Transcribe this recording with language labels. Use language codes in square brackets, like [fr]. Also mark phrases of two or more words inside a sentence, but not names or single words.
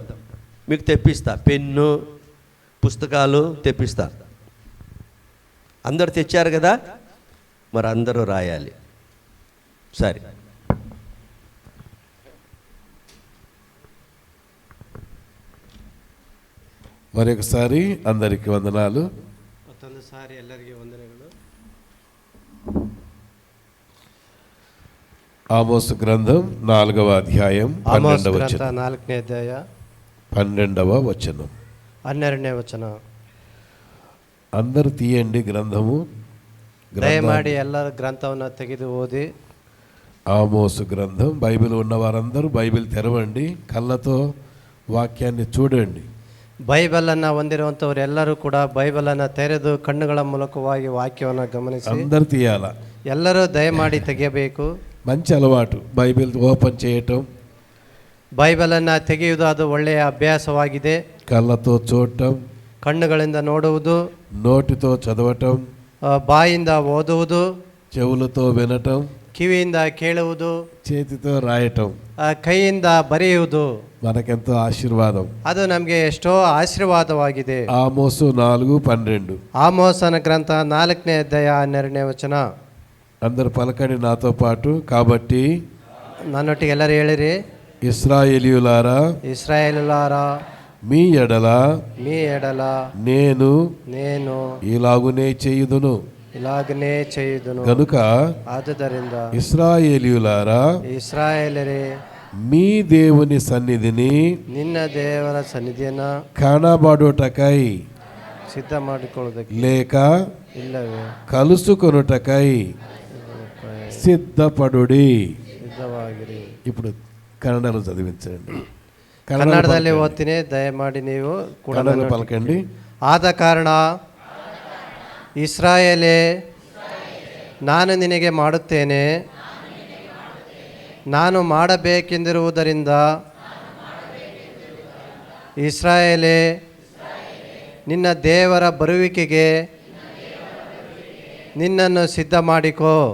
[te] మీకు తెప్పిస్తా, పెన్ను పుస్తకాలు తెప్పిస్తా. అందరు తెచ్చారు కదా, మరి అందరూ రాయాలి. సరే, మరొకసారి అందరికి వందనాలు. [kn] ಮತ್ತೊಂದು ಸಾರಿ ಎಲ್ಲರಿಗೆ ವಂದನೆಗಳು. [te] ఆమోసు గ్రంథం 4వ అధ్యాయం 12వ వచనం. [kn] 4ನೇ ಅಧ್ಯಾಯ [te] 12వ వచనం. [kn] 12ನೇ ವಚನ. [te] అందరు తీయండి గ్రంథము. [kn] దయమాడి ಎಲ್ಲರೂ గ్రంథವನ್ನು ತೆಗೆದು ಓದಿ. [te] ఆమోసు గ్రంథం. బైబిల్ ఉన్న వారందరూ బైబిల్ తెరవండి, కళ్ళతో వాక్యాన్ని చూడండి. [kn] ಬೈಬಲನ್ನು ಹೊಂದಿರುವಂಥವ್ರು ಎಲ್ಲರೂ ಕೂಡ ಬೈಬಲನ್ನು ತೆರೆದು ಕಣ್ಣುಗಳ ಮೂಲಕವಾಗಿ ವಾಕ್ಯವನ್ನು ಗಮನಿಸಿ. [te] అందరు తీయాల, [kn] ಎಲ್ಲರೂ ದಯಮಾಡಿ ತೆಗೆಯಬೇಕು. [te] మంచి అలవాటు బైబిల్ ఓపెన్ చేయటం, [kn] ಬೈಬಲನ್ನು ತೆಗೆಯುವುದು ಅದು ಒಳ್ಳೆಯ ಅಭ್ಯಾಸವಾಗಿದೆ. [te] కళ్ళతో చూడటం, [kn] ಕಣ್ಣುಗಳಿಂದ ನೋಡುವುದು, [te] నోటితో చదవటం, [kn] ಬಾಯಿಂದ ಓದುವುದು, [te] చెవులతో వినటం, [kn] ಕಿವಿಯಿಂದ ಕೇಳುವುದು, [te] చేతితో రాయటం, [kn] ಕೈಯಿಂದ ಬರೆಯುವುದು [te] మనకెంతో ఆశీర్వాదం. [kn] ಅದು ನಮಗೆ ಎಷ್ಟೋ ಆಶೀರ್ವಾದವಾಗಿದೆ. [te] ఆమోసు 4:12. [kn] ಆಮೋಸನ ಗ್ರಂಥ 4ನೇ ಅಧ್ಯಾಯ 12ನೇ ವಚನ. [te] అందరు పలకండి నాతో పాటు. కాబట్టి [kn] ನನ್ನೊಟ್ಟಿಗೆ ಎಲ್ಲರೂ ಹೇಳಿರಿ. [te] ఇశ్రాయేలీయులారా, [kn] ಇಸ್ರಾಯೇಲುಲಾರ, [te] మీ ఎడల నేను ఇలాగునే చేయుదును. ಇಲಾಗನೇ చేయుదును. కనుక [kn] ಆದುದರಿಂದ [te] ఇశ్రాయేలీయులారా, [kn] ಇಸ್ರಾಯೇಲರೇ, [te] మీ దేవుని సన్నిధిని [kn] ನಿನ್ನ ದೇವರ ಸನ್ನಿಧಿಯನ್ನು [te] కానబడుటకై [kn] ಸಿದ್ಧ ಮಾಡಿಕೊಳ್ಳುವುದಕ್ಕೆ [te] లేక [kn] ಇಲ್ಲವೇ [te] కలుసుకొనుటకై సిద్ధపడుడి. [kn] ಸಿದ್ಧವಾಗಿರಿ. [te] ఇప్పుడు కన్నడలో చదివించండి. [kn] ಕನ್ನಡದಲ್ಲಿ ಓದ್ತೀನಿ, ದಯಮಾಡಿ ನೀವು ಕೂಡ [te] పలకండి. [kn] ಆದ ಕಾರಣ ಇಸ್ರಾಯೇಲೇ, ನಾನು ನಿನಗೆ ಮಾಡುತ್ತೇನೆ, ನಾನು ಮಾಡಬೇಕೆಂದಿರುವುದರಿಂದ ಇಸ್ರಾಯೇಲೇ, ನಿನ್ನ ದೇವರ ಬರುವಿಕೆಗೆ ನಿನ್ನನ್ನು ಸಿದ್ಧ ಮಾಡಿಕೋ.